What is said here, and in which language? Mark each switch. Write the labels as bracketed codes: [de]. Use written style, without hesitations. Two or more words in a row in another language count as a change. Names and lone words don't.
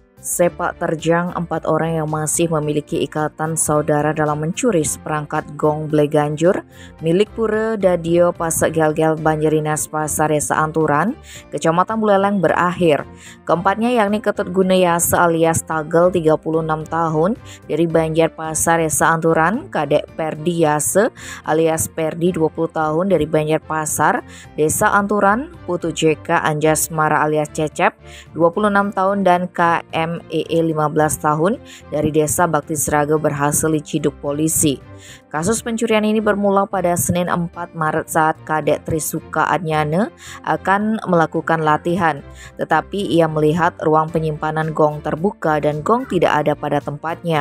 [id] Sepak terjang 4 orang yang masih memiliki ikatan saudara dalam mencuri seperangkat gong Bleganjur milik Pura Dadio Pasek Gel-Gel Banjerinas Pasar Desa Anturan, Kecamatan Buleleng berakhir. Keempatnya yakni Ketut Gunayase alias Tagel 36 tahun dari Banjar Pasar Desa Anturan, Kadek Perdi Yase alias Perdi 20 tahun dari Banjar Pasar Desa Anturan, Putu JK Anjasmara alias Cecep 26 tahun dan KMEE 15 tahun dari Desa Bakti Sraga berhasil diciduk polisi. Kasus pencurian ini bermula pada Senin 4 Maret saat Kadek Trisuka Adnyane akan melakukan latihan, tetapi ia melihat ruang penyimpanan gong terbuka dan gong tidak ada pada tempatnya.